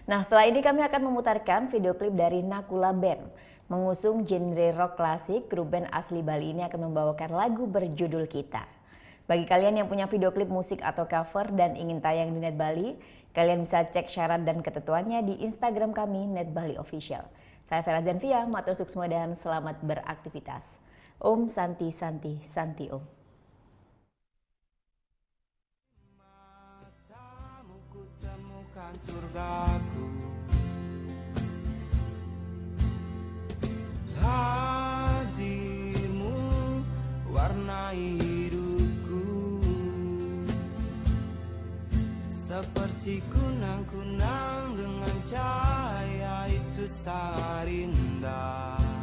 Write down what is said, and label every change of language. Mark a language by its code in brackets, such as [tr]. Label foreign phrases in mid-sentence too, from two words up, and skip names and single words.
[id] Nah, setelah ini kami akan memutarkan video klip dari Nakula Band. Mengusung genre rock klasik, grup band asli Bali ini akan membawakan lagu berjudul Kita. Bagi kalian yang punya video klip musik atau cover dan ingin tayang di Net Bali, kalian bisa cek syarat dan ketentuannya di Instagram kami, Net Bali Official. Saya Vera Zanvia, [ban] matur suksma [id] dan selamat beraktivitas. [sa] Om Santi Santi Santi Om. [id] Matamu ku temukan surgaku, hadirmu warnai hidupku, seperti kunang-kunang dengan cahaya itu sangat indah.